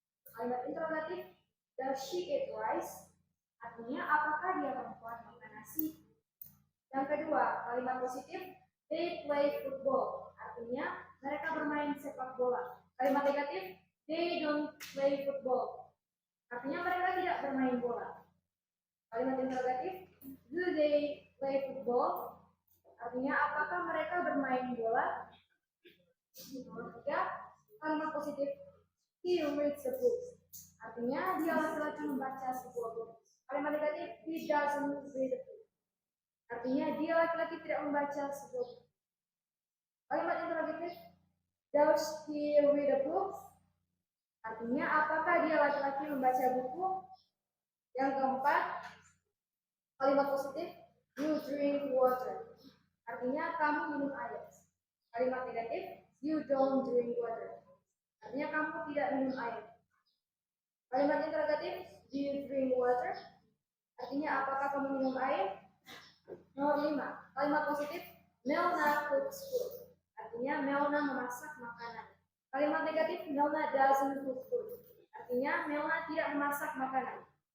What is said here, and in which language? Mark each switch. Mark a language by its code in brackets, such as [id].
[id] Kalimat interrogatif [en] does she eat rice? [id] Artinya apakah dia perempuan makan nasi? Yang kedua, kalimat positif [en] they play football. [id] Artinya mereka bermain sepak bola. Kalimat negatif [en] they don't play football. [id] Artinya mereka tidak bermain bola. Kalimat interrogatif [en] do they play football? [id] Artinya apakah mereka bermain bola? Nomor tiga, kalimat positif [en] he reads a book. [id] Artinya dia laki-laki membaca sebuah buku. Kalimat negatif [en] he doesn't read a book. [id] Artinya dia laki-laki tidak membaca sebuah buku. Kalimat interrogatif [en] does he read a book? [id] Artinya apakah dia laki-laki membaca buku? Yang keempat, kalimat positif [en] you drink water. [id] Artinya kamu minum air. Kalimat negatif [en] you don't drink water. [id] Artinya kamu tidak minum air. Kalimat interrogatif [en] do you drink water? [id] Artinya apakah kamu minum air? Nomor 5, kalimat positif Melna [en] cooks food. [id] Artinya Melna memasak makanan. Kalimat negatif [en] Melna doesn't cook food. [id] Artinya Melna tidak memasak makanan.